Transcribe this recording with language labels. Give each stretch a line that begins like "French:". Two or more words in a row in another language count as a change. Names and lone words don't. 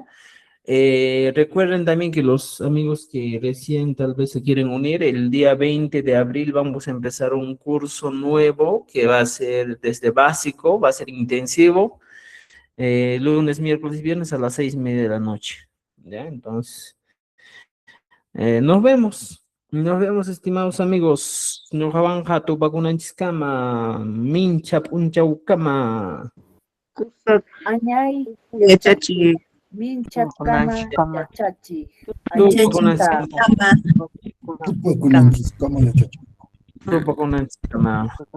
Spanish: Recuerden también que los amigos que recién tal vez se quieren unir, el día 20 de abril vamos a empezar un curso nuevo que va a ser desde básico, va a ser intensivo, lunes, miércoles y viernes a las 6:30 de la noche, ¿ya? Entonces, nos vemos, estimados amigos.
Quechua: Ñuqawanqa tupakunanchiskama, minchap unchawkama. Añay, Yachachi. minchakama, yachachi. Tupakunanchiskama. Tupakunanchiskama.